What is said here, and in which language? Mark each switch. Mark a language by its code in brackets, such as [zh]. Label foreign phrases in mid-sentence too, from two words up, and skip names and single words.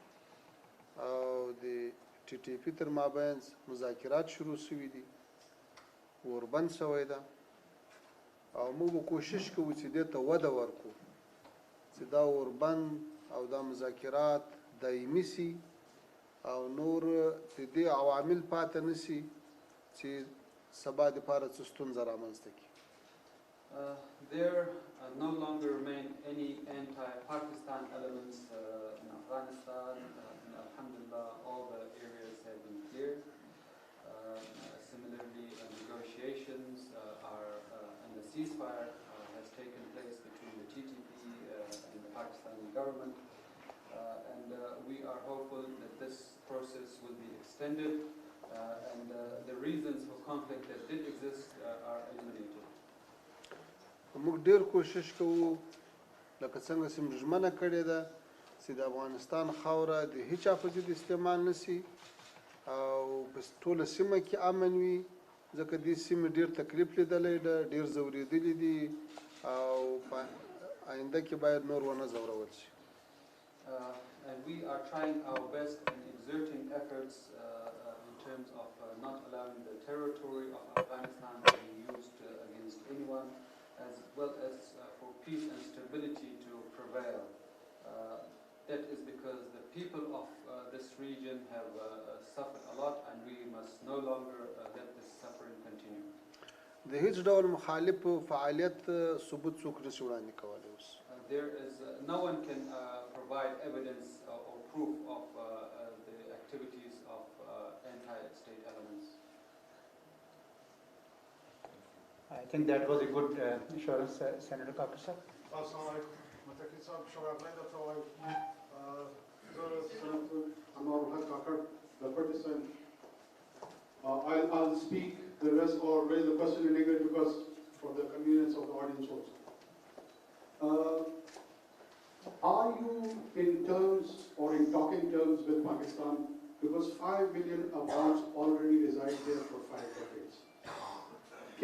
[ps] او د TTP تر مابین مذاکرات شروع شوي دي، وربند شوی ده، او موږ به کوشش کوو چې دې ته وده ورکړو چې دا وربند او دا مذاکرات دایمي سي او نور د دې عوامل پاتې نه سي چې سبا دپاره څه ستونزه رامنځته کړي. [en] There no longer remain any anti-Pakistan elements in Afghanistan. Alhamdulillah, all the areas have been cleared. Similarly, negotiations and the ceasefire has taken place between the TTP and the Pakistani government. And we are hopeful that this process will be extended and the reasons for conflict that did exist are eliminated. [ps] موږ ډېر کوشش کوو لکه څنګه چې موږ ژمنه کړې ده چې د افغانستان خاوره د هیچا په ضد استعمال نه سي او په ټوله سیمه کې امن وي، ځکه دې سیمې ډېر تکلیف لیدلی ده، ډېر ځورېدلي دي او په آینده کې باید نور ونه ځورول شي. [en] And we are trying our best and exerting efforts in terms of not allowing the territory of Afghanistan to be used against anyone, as well as for peace and stability to prevail. That is because the people of this region have suffered a lot, and we must no longer let this suffering continue. [ps] د هیڅ ډول مخالف فعالیت ثبوت څوک نشي وړاندې کولی اوس. [en] There is no one can provide evidence or proof of the activities of anti-state elements. I think that was a good assurance, Senator Kakar. [ar] السلام عليكم. Mataki sahab, shawablain da tawai. [en] Senator Anwar Kakar, the partisan. I'll speak the rest or raise the question in English because for the convenience of the audience also. Are you in terms or in talking terms with Pakistan, because 5 million Afghans already reside there for 5 decades?